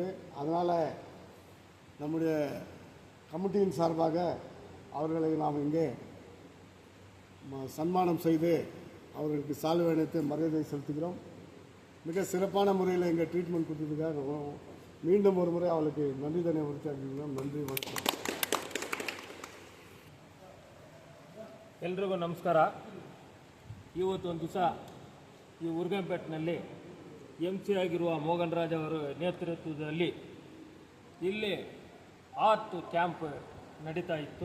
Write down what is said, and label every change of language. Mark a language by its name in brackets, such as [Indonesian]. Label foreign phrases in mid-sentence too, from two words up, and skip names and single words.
[Tamil] அதனால் நம்முடைய கமிட்டியின் சார்பாக அவர்களை நாம் இங்கே சன்மானம் செய்து அவர்களுக்கு சால்வை அணிவித்து மரியாதை செலுத்துகிறோம். மிக சிறப்பான முறையில் இங்கே ட்ரீட்மெண்ட் கொடுத்ததுக்காக மீண்டும் ஒரு முறை அவளுக்கு நன்றி தன்னை உறுதியாக்குகிறோம். நன்றி, வணக்கம். [Kannada] ಎಲ್ರಿಗೂ ನಮಸ್ಕಾರ. ಇವತ್ತೊಂದು ದಿವಸ ಈ ಉರ್ಗಂಪೇಟ್ನಲ್ಲಿ MC ಆಗಿರುವ ಮೋಹನ್ ರಾಜ್ ಅವರ ನೇತೃತ್ವದಲ್ಲಿ ಇಲ್ಲಿ [English] heart camp [Kannada] ನಡೀತಾ ಇತ್ತು.